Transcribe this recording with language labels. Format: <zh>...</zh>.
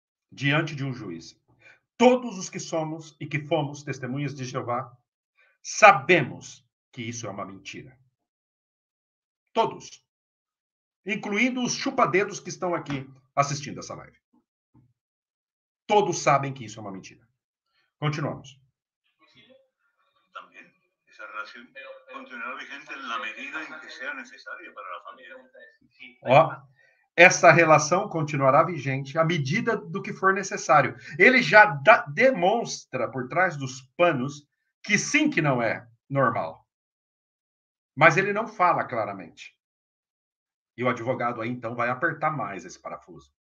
<pt>Diante de um juiz. Todos os que somos e que fomos testemunhas de Jeová, sabemos que isso é uma mentira. Todos. Incluindo os chupadedos que estão aqui assistindo essa live. Todos sabem que isso é uma mentira. Continuamos.</pt> <es>También esa relación continuará vigente en la medida en que sea necesaria para la familia.</es> <pt>Ó, essa relação continuará vigente à medida do que for necessário. Ele já demonstra por trás dos panos que sim, que não é normal. Mas ele não fala claramente. E o advogado aí, então, vai apertar mais esse parafuso.</pt>